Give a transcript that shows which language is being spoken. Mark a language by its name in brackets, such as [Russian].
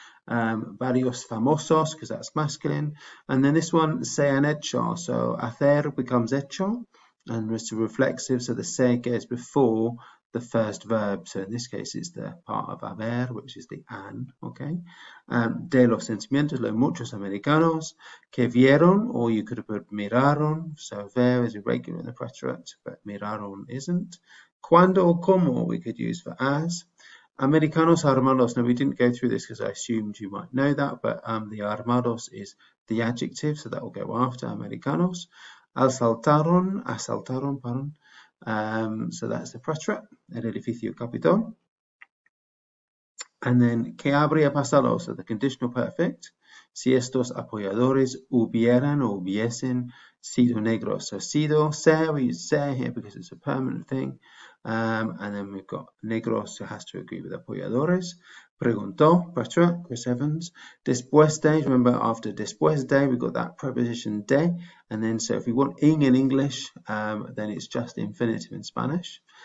[Spanish] Varios famosos, [English] because that's masculine. And then this one, [Spanish] se han hecho. [English] So hacer becomes hecho, and it's a reflexive, so the se goes before the first verb. So in this case, it's the part of haber, which is the an, okay? [Spanish] De los sentimientos, los muchos americanos que vieron, [English] or you could have put [Spanish] miraron. [English] So ver is irregular in the preterite, but miraron isn't. [Spanish] Cuando [English] or como we could use for as. [Spanish] Americanos armados. [English] Now we didn't go through this because I assumed you might know that, but the armados is the adjective, so that will go after Americanos. [Spanish] Asaltaron, [English] pardon. So that's the preterite, [Spanish] el edificio capitol. [English] And then, [Spanish] ¿qué habría pasado? [English] So the conditional perfect. [Spanish] Si estos apoyadores hubieran or hubiesen sido negros. [English] So sido, se, we use se here because it's a permanent thing. And then we've got negros, so it has to agree with apoyadores. [Spanish] Preguntó, [English] preterite, Chris Evans. [Spanish] Después de, [English] remember after [Spanish] después de, [English] we've got that preposition de. And then, so if we want ing in English, then it's just infinitive in Spanish.